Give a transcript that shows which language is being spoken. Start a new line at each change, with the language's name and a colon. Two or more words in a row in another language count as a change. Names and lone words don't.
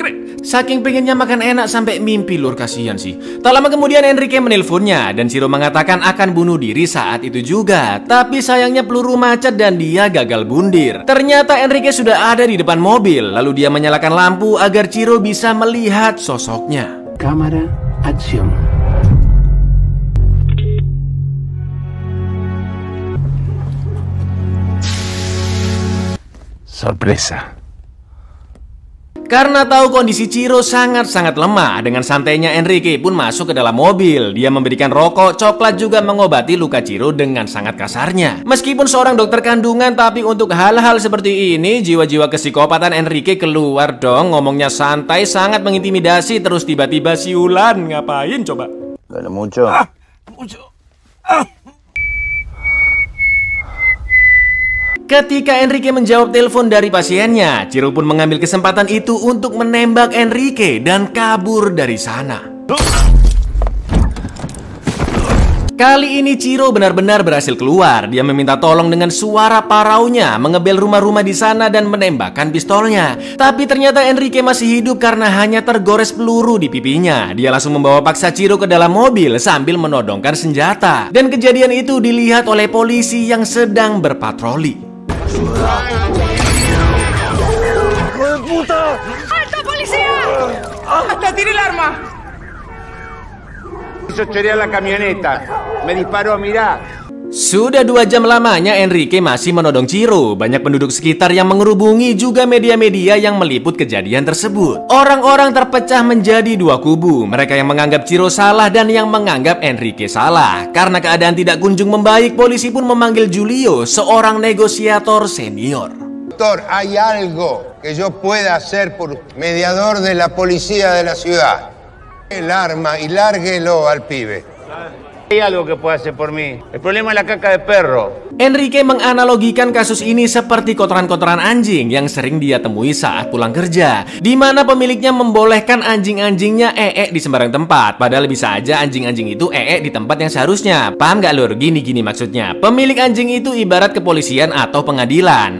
Indonesian: Saking pengennya makan enak sampai mimpi, lur, kasihan sih. Tak lama kemudian Enrique menelponnya dan Ciro mengatakan akan bunuh diri saat itu juga. Tapi sayangnya peluru macet dan dia gagal bundir. Ternyata Enrique sudah ada di depan mobil. Lalu dia menyalakan lampu agar Ciro bisa melihat sosoknya.
Spanish: Cámara, acción. Sorpresa.
Indonesian: Karena tahu kondisi Ciro sangat-sangat lemah, dengan santainya Enrique pun masuk ke dalam mobil. Dia memberikan rokok, coklat, juga mengobati luka Ciro dengan sangat kasarnya. Meskipun seorang dokter kandungan, tapi untuk hal-hal seperti ini, jiwa-jiwa kesikopatan Enrique keluar dong. Ngomongnya santai, sangat mengintimidasi, terus tiba-tiba siulan. Ngapain coba?
Spanish: Dale mucho.
Indonesian: Ketika Enrique menjawab telepon dari pasiennya, Ciro pun mengambil kesempatan itu untuk menembak Enrique dan kabur dari sana. Kali ini Ciro benar-benar berhasil keluar. Dia meminta tolong dengan suara paraunya, mengebel rumah-rumah di sana dan menembakkan pistolnya. Tapi ternyata Enrique masih hidup karena hanya tergores peluru di pipinya. Dia langsung membawa paksa Ciro ke dalam mobil sambil menodongkan senjata. Dan kejadian itu dilihat oleh polisi yang sedang berpatroli.
Spanish: ¡Alto, policía! ¡Hasta tire el arma! Hizo chorear la camioneta. Me disparó, mirá.
Indonesian: Sudah 2 jam lamanya Enrique masih menodong Ciro. Banyak penduduk sekitar yang mengerubungi, juga media-media yang meliput kejadian tersebut. Orang-orang terpecah menjadi 2 kubu. Mereka yang menganggap Ciro salah dan yang menganggap Enrique salah. Karena keadaan tidak kunjung membaik, polisi pun memanggil Julio, seorang negosiator senior.
Spanish: Doctor, ¿hay algo que yo pueda hacer por mediador de la policía de la ciudad? El arma y lárguelo al pibe. Hay algo que pueda hacer por mí. El problema es la caca de perro.
Indonesian: Enrique menganalogikan kasus ini seperti kotoran-kotoran anjing yang sering dia temui saat pulang kerja, di mana pemiliknya membolehkan anjing-anjingnya di sembarang tempat. Padahal bisa aja anjing-anjing itu di tempat yang seharusnya. Paham gak lur? Gini maksudnya. Pemilik anjing itu ibarat kepolisian atau pengadilan.